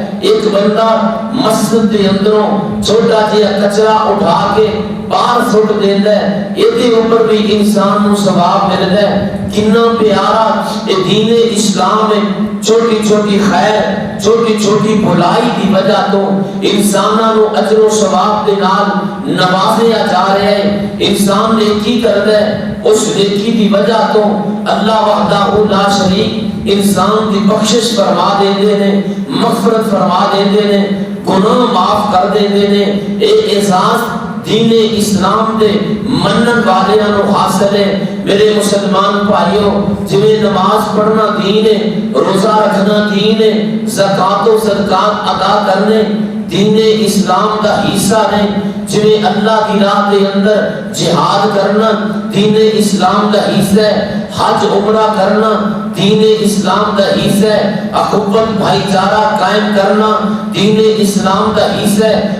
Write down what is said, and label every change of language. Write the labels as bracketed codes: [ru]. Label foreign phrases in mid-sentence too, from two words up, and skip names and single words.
[pa] ایک بندہ مسجد دے اندروں چھوٹا جہا کچرا اٹھا کے باہر سٹ دیندا ہے، اے دے اوپر بھی انسان نو ثواب ملدا ہے۔ کتنا پیارا اے دین اسلام ہے، چھوٹی چھوٹی خیر، چھوٹی چھوٹی بھلائی دی وجہ تو انساناں نو اجر و ثواب دے نال نوازیا جا رہا ہے۔ انسان نیکی کردا ہے، اس نیکی دی وجہ تو اللہ [ar] وحدہ لا شریک [pa] انسان کی بخشش فرما دیندے نے، مغفرت فرما دیندے نے، گناہ معاف کر دیندے نے۔ اے احساس دین اسلام دے منن والیاں نو حاصل ہے۔ میرے مسلمان بھائیوں، جویں نماز پڑھنا دین ہے، روزہ رکھنا دین ہے، زکوٰۃ و صدقات ادا کرنے دین اسلام دا حصہ نے، جویں اللہ کی راہ دے اندر جہاد کرنا دین اسلام دا حصہ ہے، حج عمرہ کرنا دین اسلام دا حصہ ہے، اخوت بھائی چارہ قائم کرنا دین اسلام دا حصہ ہے۔